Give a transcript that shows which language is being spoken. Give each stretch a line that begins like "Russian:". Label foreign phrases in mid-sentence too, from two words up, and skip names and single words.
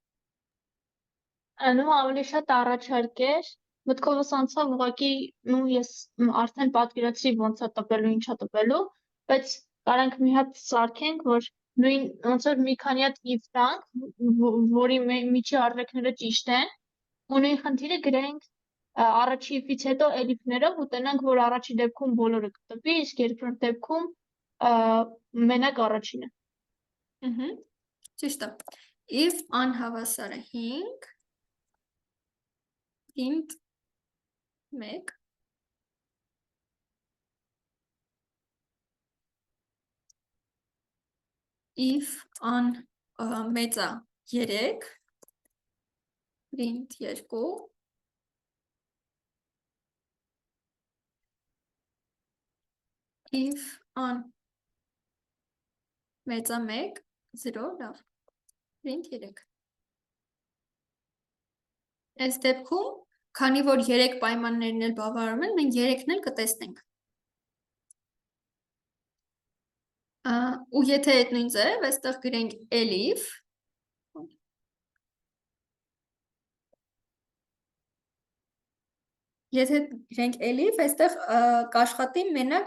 Armenian: Նու ավելի շատ առաջարկ էր, մտքովս անցավ ուղղակի ես արդեն պատկերացրի ոնց է տպելու, ինչ է տպելու, բայց կարանք մի հատ սարքենք, որ նույն ոնց որ մի քանի հատ if տանք, որի միջի արժեքները ճիշտ են, ու նույն խնդիրը գրենք առաջի if-ից հետո elif-ներով ու տնենք, որ առաջի դեպքում բոլորը կտպի, իսկ երկրորդ դեպքում մենակ առաջինը։ Ճիշտ է։ If անհավասար է 5,
English: print 1,
Armenian: if մեծ է 3,
English: print 2, if
Armenian: մեծ է 1, 0, լավ, print 3։ Այս դեպքում, քանի որ 3 պայմաններն էլ բավարարում են, մենք 3-ն էլ կտեսնենք։ Ու եթե այդ նույն ձև, այստեղ գրենք elif, եթե գրենք elif, այստեղ կաշխատի մենակ